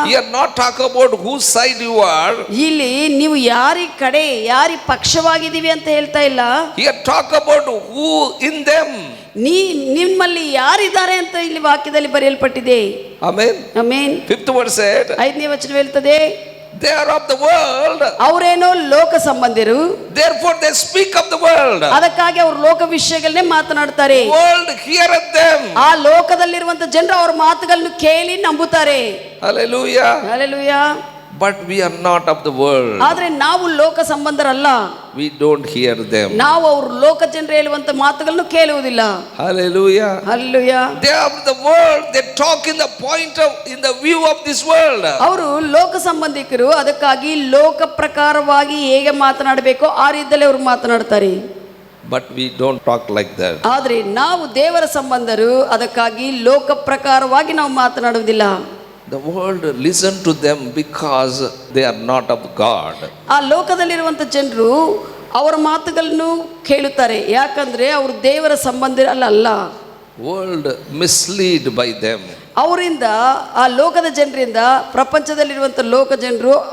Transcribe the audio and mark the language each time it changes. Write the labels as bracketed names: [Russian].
[English] Here not talk about whose side you are. [Kannada] ಇಲ್ಲಿ ನೀವು ಯಾರಿ ಕಡೆ ಯಾರಿ ಪಕ್ಷವಾಗಿದ್ದೀವಿ ಅಂತ ಹೇಳ್ತಾ ಇಲ್ಲ. [English] Here talk about who in them. [Kannada] ನಿಮ್ಮಲ್ಲಿ ಯಾರಿದ್ದಾರೆ ಅಂತ ಇಲ್ಲಿ ವಾಕ್ಯದಲ್ಲಿ ಬರೆಯಲ್ಪಟ್ಟಿದೆ. [English] Amen. [Kannada] Amen. [English] 5th verse said, [Kannada] 5ನೇ ವಚನ ಹೇಳ್ತದೆ, [English] they are of the world, [Kannada] ಅವರೇನೋ ಲೋಕ ಸಂಬಂಧಿರು, [English] therefore they speak of the world. [Kannada] ಅದಕ್ಕಾಗಿ ಅವರು ಲೋಕ ವಿಷಯಗಳನ್ನೇ ಮಾತನಾಡ್ತಾರೆ. [English] World heareth them. [Kannada] ಆ ಲೋಕದಲ್ಲಿರುವಂತ ಜನರು ಅವರ ಮಾತುಗಳನ್ನು ಕೇಳಿ ನಂಬುತ್ತಾರೆ. [English] Hallelujah. [Kannada] Hallelujah. [English] But we are not of the world. [Kannada] ಆದ್ರೆ ನಾವು ಲೋಕ ಸಂಬಂಧರಲ್ಲ. [English] We don't hear them. [Kannada] ನಾವು ಅವರು ಲೋಕ ಜನರು ಹೇಳುವಂತ ಮಾತುಗಳನ್ನು ಕೇಳುವುದಿಲ್ಲ. [English] Hallelujah. [Kannada] Hallelujah. [English] They are of the world. They talk in the view of this world. [Kannada] ಅವರು ಲೋಕ ಸಂಬಂಧಿಕರು, ಅದಕ್ಕಾಗಿ ಲೋಕ ಪ್ರಕಾರವಾಗಿ ಹೇಗೆ ಮಾತನಾಡಬೇಕೋ ಆ ರೀತಿಯಲ್ಲಿ ಅವರು ಮಾತನಾಡ್ತಾರೆ. [English] But we don't talk like that. [Kannada] ಆದ್ರೆ ನಾವು ದೇವರ ಸಂಬಂಧರು, ಅದಕ್ಕಾಗಿ ಲೋಕ ಪ್ರಕಾರವಾಗಿ ನಾವು ಮಾತನಾಡುವುದಿಲ್ಲ. [English] The world listen to them because they are not of God. [Kannada] ಆ ಲೋಕದಲ್ಲಿರುವಂತ ಜನರು ಅವರ ಮಾತುಗಳನ್ನು ಕೇಳುತ್ತಾರೆ, ಯಾಕಂದ್ರೆ ಅವರು ದೇವರ ಸಂಬಂಧಿರಲ್ಲ. [English] World mislead by them. [Kannada] ಅವರಿಂದ, ಆ ಲೋಕದ ಜನರಿಂದ, ಪ್ರಪಂಚದಲ್ಲಿರುವಂಥ ಲೋಕ ಜನರು